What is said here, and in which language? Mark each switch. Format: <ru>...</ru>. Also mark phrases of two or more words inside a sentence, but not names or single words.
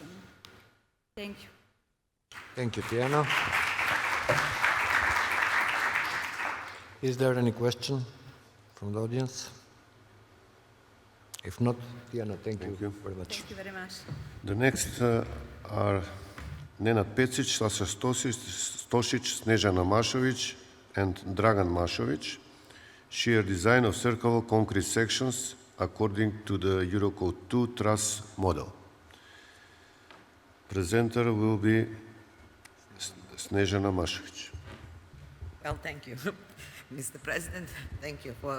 <en>Thank you. Thank you, Tiana. Is there any question from the audience? If not, Tiana, thank you very much. Thank you very much. The next are Nenad Pecic, Sasa Stosic, Snežana Mašović, and Dragan Mašović. Shear design of circular concrete sections according to the Eurocode 2 truss model. Presenter will be Snežana Mašović. Well, thank you, Mr. President. Thank you for.</en>